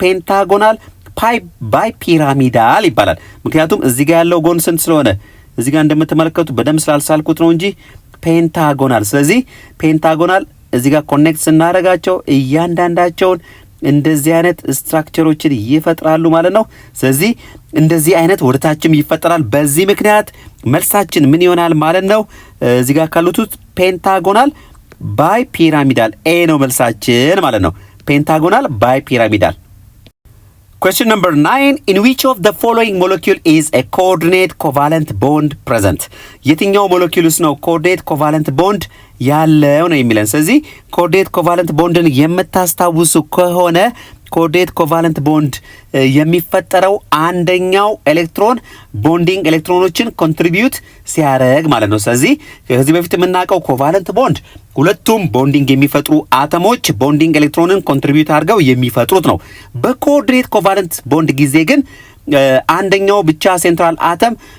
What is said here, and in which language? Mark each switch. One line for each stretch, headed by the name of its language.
Amharic: ፔንታጎናል ባይ ፒራሚዳል ይባላል። ምክንያቱም እዚህ ጋር ያለው ጎን ስንት ስለሆነ እዚህ ጋር እንደምትመለከቱት በደንብ ስላልሳልኩት ነው እንጂ ፔንታጎናል። ስለዚህ ፔንታጎናል እዚህ ጋር ኮኔክት ስናደርጋቸው እያንዳንዳቸውን እንደዚህ አይነት ስትራክቸሮችን ይፈጥራሉ ማለት ነው። ስለዚህ እንደዚህ አይነት ወደታችም ይፈጠራል። በዚህ ምክንያት መልሳችን ምን ይሆናል ማለት ነው? እዚህ ጋር ካሉት ፔንታጎናል ባይ ፒራሚዳል ኤ ነው መልሳችን ማለት ነው። ፔንታጎናል ባይ ፒራሚዳል።
English: Question number 9. In which of the following molecule is a coordinate covalent bond present?
Amharic: የትኛው ሞለኪውልስ ነው coordinate covalent bond ያለው ነው የሚለን። ስለዚህ coordinate covalent bondን የምታስታውሱ ከሆነ ኮርዲኔት ኮቫለንት ቦንድ የሚፈጠረው አንደኛው ኤሌክትሮን ቦንዲንግ ኤሌክትሮኖችን ኮንትሪቢዩት ሲያደርግ ማለት ነው። ስለዚህ ከዚህ በፊት የምናውቀው ኮቫለንት ቦንድ ሁለቱም ቦንዲንግ የሚፈጥሩ አተሞች ቦንዲንግ ኤሌክትሮንን ኮንትሪቢዩት አድርገው የሚፈጥሩት ነው። በኮርዲኔት ኮቫለንት ቦንድ ጊዜ ግን አንደኛው ብቻ ሴንትራል አተም